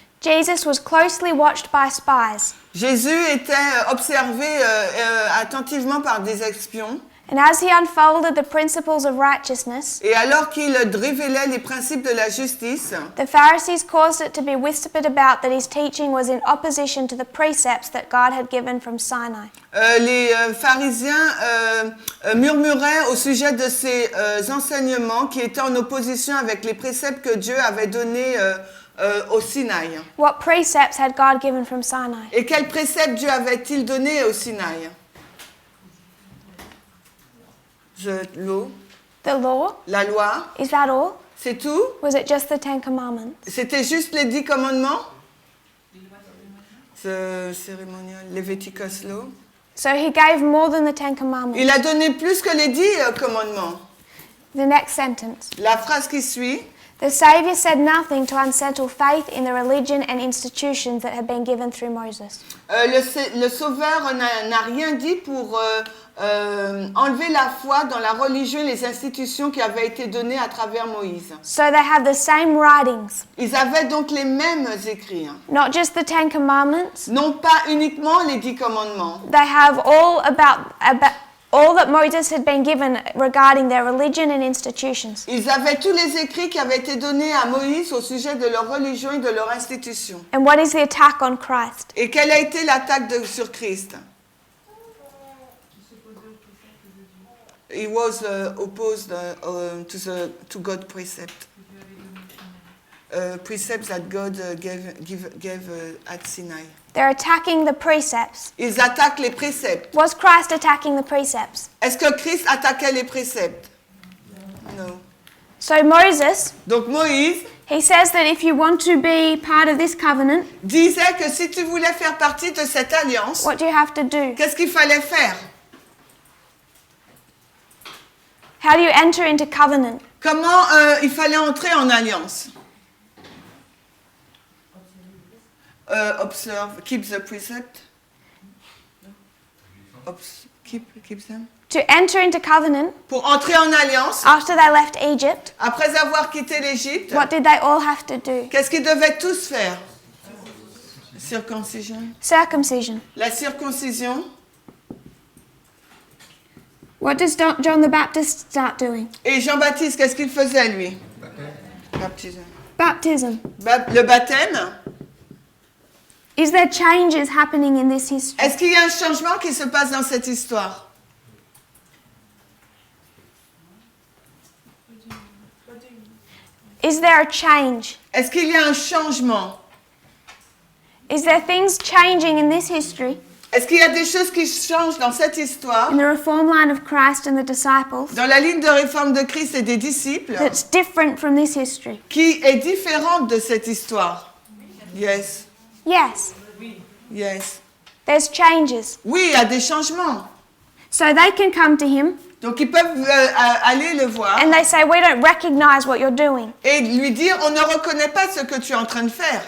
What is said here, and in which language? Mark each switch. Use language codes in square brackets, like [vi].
[en] Jesus was closely watched by spies. [fr] Jésus était observé attentivement par des espions. [en] And as he unfolded the principles of righteousness, [fr] Et alors qu'il révélait les principes de la justice, [en] the Pharisees caused it to be whispered about that his teaching was in opposition to the precepts that God had given from Sinai. [fr] les pharisiens murmuraient au sujet de ces enseignements qui étaient en opposition avec les préceptes que Dieu avait donnés au Sinaï. [en] What precepts had God given from Sinai? [fr] Et quels préceptes Dieu avait-il donné au Sinaï? L'eau, [en] The law? [fr] la loi, [en] Is that all? [fr] c'est tout? [en] Was it just the 10 Commandments? [fr] C'était juste les 10 commandements? Ce cérémonial, Leviticus Law. [en] So he gave more than the 10 Commandments. [fr] Il a donné plus que les 10 commandements. [en] The next sentence. [fr] La phrase qui suit. [en] The Saviour said nothing to unsettle faith in the religion and institutions that had been given through Moses. [fr] Le Sauveur n'a rien dit pour enlever la foi dans la religion et les institutions qui avaient été données à travers Moïse. [en] So they have the same writings, [fr] Ils avaient donc les mêmes écrits. [en] not just the 10 Commandments. [fr] Non pas uniquement les 10 commandements. [en] They have all all that Moses had been given regarding their religion and institutions. [fr] Ils avaient tous les écrits qui avaient été donnés à Moïse au sujet de leur religion et de leur institution. [en] And what is the attack on Christ? [fr] Et quelle a été l'attaque sur Christ? [en] He was opposed to God's precept. Precepts that God gave at Sinai. They're attacking the precepts. [fr] Ils attaquent les préceptes. [en] Was Christ attacking the precepts? [fr] Est-ce que Christ attaquait les préceptes? Non. [en] So Moses, [fr] Donc Moïse [en] he says that if you want to be part of this covenant, [fr] disait que si tu voulais faire partie de cette alliance, [en] what do you have to do? [fr] qu'est-ce qu'il fallait faire? [en] How do you enter into covenant? [fr] Comment il fallait entrer en alliance? [en] Observe, keep the precept. Keep them. To enter into covenant, [fr] Pour entrer en alliance, [en] after they left Egypt, [fr] après avoir quitté l'Égypte, [en] what did they all have to do? [fr] qu'est-ce qu'ils devaient tous faire? Circoncision. [en] Circumcision. [fr] La circoncision. [en] What does John the Baptist start doing? [fr] Et Jean-Baptiste, qu'est-ce qu'il faisait, lui? Baptisme. [en] Baptism. [fr] Le baptême. [en] Is there changes happening in this history? [fr] Est-ce qu'il y a un changement qui se passe dans cette histoire? [en] Is there a change? [fr] Est-ce qu'il y a un changement? [en] Is there things changing in this history, [fr] Est-ce qu'il y a des choses qui changent dans cette histoire, [en] in the reform line of Christ and the disciples, [fr] dans la ligne de réforme de Christ et des disciples, [en] that's different from this history? [fr] qui est différente de cette histoire? [en] Yes. Yes, Yes. there's changes. [fr] Oui, il y a des changements. [en] So they can come to him [fr] Donc ils peuvent aller le voir [en] and they say, we don't recognize what you're doing. [fr] et lui dire, on ne reconnaît pas ce que tu es en train de faire.